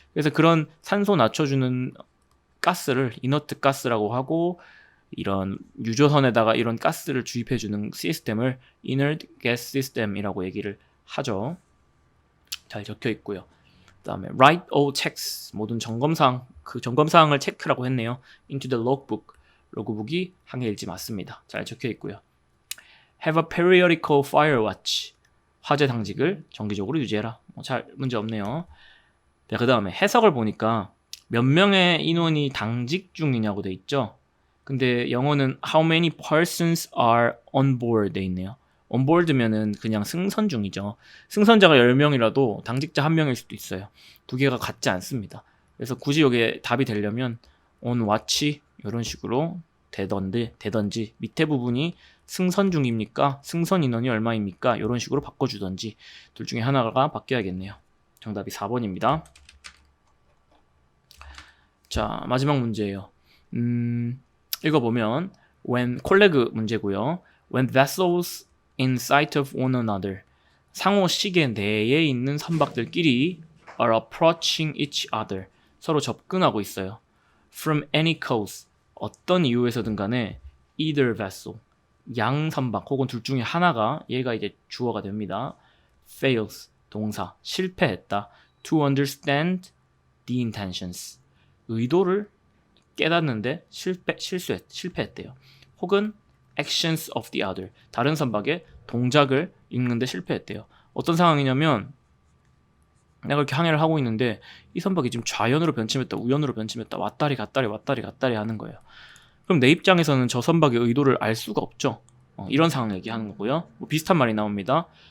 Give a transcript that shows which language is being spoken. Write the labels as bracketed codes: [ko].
[ko] 그래서 그런 산소 낮춰주는 가스를 inert 가스라고 하고 이런 유조선에다가 이런 가스를 주입해주는 시스템을 inert gas system이라고 얘기를 하죠. 잘 적혀 있고요. 그 다음에 [en] write all checks [ko] 모든 점검사항 그 점검사항을 체크라고 했네요. [en] into the logbook [ko] 로그북이 항해 일지 맞습니다. 잘 적혀 있고요. [en] have a periodical fire watch. [ko] 화재 당직을 정기적으로 유지해라. 잘 문제 없네요. 네, 그 다음에 해석을 보니까 몇 명의 인원이 당직 중이냐고 돼 있죠. 근데 영어는 [en] how many persons are on board 돼 있네요. [ko] on board면은 그냥 승선 중이죠. 승선자가 10명이라도 당직자 1명일 수도 있어요. 두 개가 같지 않습니다. 그래서 굳이 여기에 답이 되려면 on watch 이런 식으로 되던지 밑에 부분이 승선 중입니까? 승선 인원이 얼마입니까? 이런 식으로 바꿔주던지 둘 중에 하나가 바뀌어야겠네요. 정답이 4번입니다. 자, 마지막 문제예요. 읽어보면 when 콜레그 문제고요. [en] When vessels in sight of one another [ko] 상호 시계 내에 있는 선박들끼리 [en] are approaching each other [ko] 서로 접근하고 있어요. [en] From any cause [ko] 어떤 이유에서든 간에 [en] either vessel [ko] 양 선박 혹은 둘 중에 하나가 얘가 이제 주어가 됩니다. fails 동사 실패했다. [en] to understand the intentions [ko] 의도를 깨닫는데 실패했대요. 혹은 [en] actions of the other [ko] 다른 선박의 동작을 읽는데 실패했대요. 어떤 상황이냐면 내가 이렇게 항해를 하고 있는데 이 선박이 지금 좌연으로 변침했다 우연으로 변침했다 왔다리 갔다리 하는 거예요. 그럼 내 입장에서는 저 선박의 의도를 알 수가 없죠. 이런 상황 얘기하는 거고요. 비슷한 말이 나옵니다.